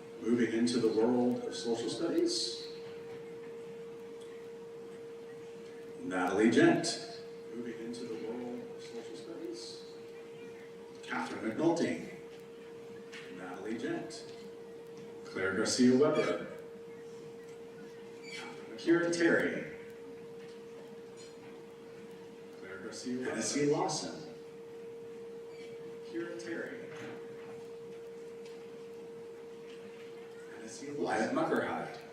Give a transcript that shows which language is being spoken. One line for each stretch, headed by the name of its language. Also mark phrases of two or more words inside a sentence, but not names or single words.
English: Moving into the world of social studies, Natalie Gent. Moving into the world of social studies, Catherine McNulty. Natalie Gent. Claire Garcia Weber. Kira Terry. Claire Garcia Weber. Hennessy Lawson. Kira Terry. Hennessy Lawson. Wyatt Muckerhide.